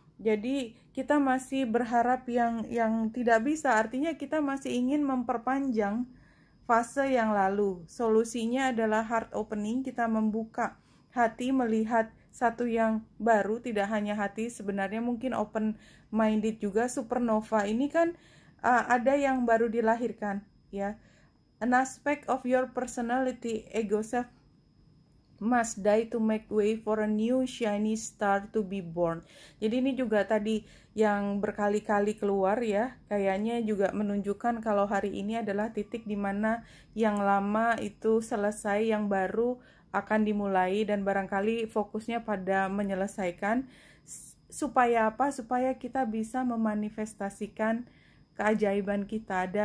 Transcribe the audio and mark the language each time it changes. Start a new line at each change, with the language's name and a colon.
Indonesian: Jadi kita masih berharap yang tidak bisa, artinya kita masih ingin memperpanjang fase yang lalu. Solusinya adalah heart opening, kita membuka hati melihat satu yang baru, tidak hanya hati, sebenarnya mungkin open minded juga. Supernova ini kan ada yang baru dilahirkan, ya.
English: An aspect of your personality, ego self must die to make way for a new shiny star to be born.
Indonesian: Jadi ini juga tadi yang berkali-kali keluar, ya. Kayaknya juga menunjukkan kalau hari ini adalah titik di mana yang lama itu selesai, yang baru akan dimulai, dan barangkali fokusnya pada menyelesaikan. Supaya apa? Supaya kita bisa memanifestasikan keajaiban kita.